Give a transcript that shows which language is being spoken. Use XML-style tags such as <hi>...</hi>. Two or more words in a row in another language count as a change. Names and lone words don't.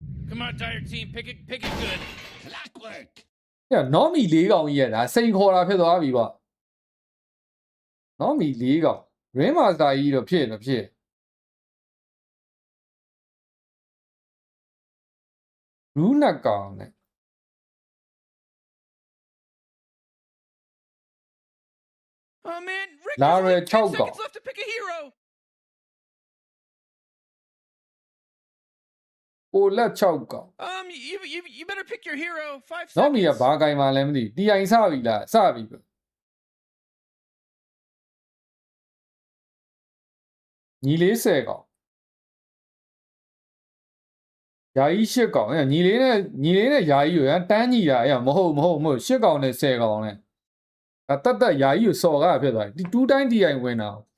<en>Come on, Dire Team, pick it good. Yeah,</en> <my>Nomi 4 ကောင်ကြီးရတာစိန်ခေါ်တာဖြစ်သွားပြီပေါ့ Nomi 4 ကောင် Rain Master ကြီးတော့ဖြစ်မဖြစ် Rune ကောင်နဲ့</my> <en>Oh man, Rick, Lara there's only 10</en> <my>6 ကောင်</my> <en>seconds left to pick a hero.</en> <my>ကိုလက် 6 ကောင်</my> <en>You better pick your hero. 5 seconds.</en> <my>Nomi ကဘာကင်မှလည်းမသိ TI စပြီလားစပြီပဲညီလေး10ကောင် ယာယီ8ကောင်ညီလေးနဲ့ယာယီကိုတန်းညီတာအဲ့မဟုတ်8ကောင်နဲ့10ကောင်နဲ့တတ်ယာယီကိုစော်ကားဖြစ်သွားပြီဒီ2တိုင်း TI ဝင်တာ</my>